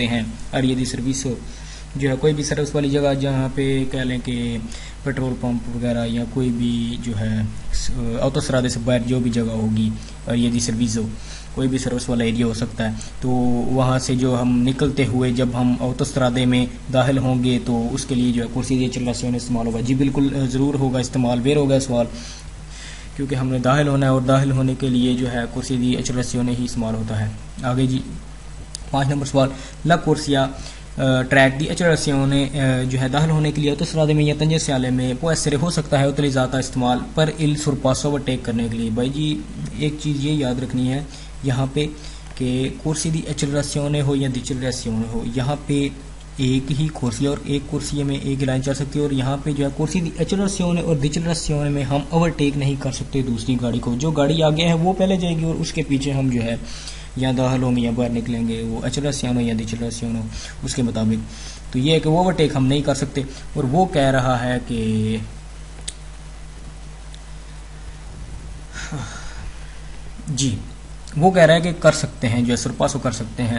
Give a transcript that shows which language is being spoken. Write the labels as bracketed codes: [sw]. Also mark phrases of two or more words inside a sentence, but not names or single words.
[ur] ہیں، [it] area di servizio [ur] جو ہے کوئی بھی سروس والی جگہ جہاں پہ کہہ لیں کہ پیٹرول پمپ وغیرہ یا کوئی بھی جو ہے autostrade سے باہر جو بھی جگہ ہوگی [it] area di servizio, [ur] کوئی بھی سروس والا ایریا ہو سکتا ہے، تو وہاں سے جو ہم نکلتے ہوئے جب ہم autostrade میں داخل ہوں گے تو اس کے لیے جو ہے [it] corsia di accelerazione [ur] استعمال ہوگا، جی بالکل ضرور ہوگا استعمال، ویر ہوگا سوال، کیونکہ ہم نے داخل ہونا ہے اور داخل ہونے کے لیے جو ہے [it] corsia di accelerazione [ur] ہی استعمال ہوتا ہے۔ آگے جی 5 نمبر سوال [it] la corsia [ur] ٹریک [it] di accelerazione [ur] جو ہے داخل ہونے کے لیے autostrade میں یا تنجنسیالے میں [it] può essere [ur] ہو سکتا ہے utilizzata استعمال پر [it] il sorpasso [ur] overtake کرنے کے لیے۔ بھائی جی ایک چیز یہ یاد رکھنی ہے یہاں پہ کہ [it] corsia di accelerazione [ur] ہو یا ڈیچلراسیونے ہو، یہاں پہ ایک ہی کورسی اور ایک کورسی میں ایک لائن چل سکتی ہے، اور یہاں پہ جو ہے [it] corsia di accelerazione [ur] اور ڈیچلراسیونے میں ہم اوورٹیک نہیں کر سکتے دوسری گاڑی کو، جو گاڑی آگے ہے وہ پہلے جائے گی اور اس کے پیچھے ہم جو ہے یا داخل ہوں گے یا باہر نکلیں گے، وہ اچلراسیونے یا ڈیچلراسیونے اس کے مطابق، تو یہ ہے کہ وہ اوورٹیک ہم نہیں کر سکتے، اور وہ کہہ رہا ہے کہ جی وہ کہہ رہا ہے کہ کر سکتے ہیں، جو ہے سرپاسو کر سکتے ہیں۔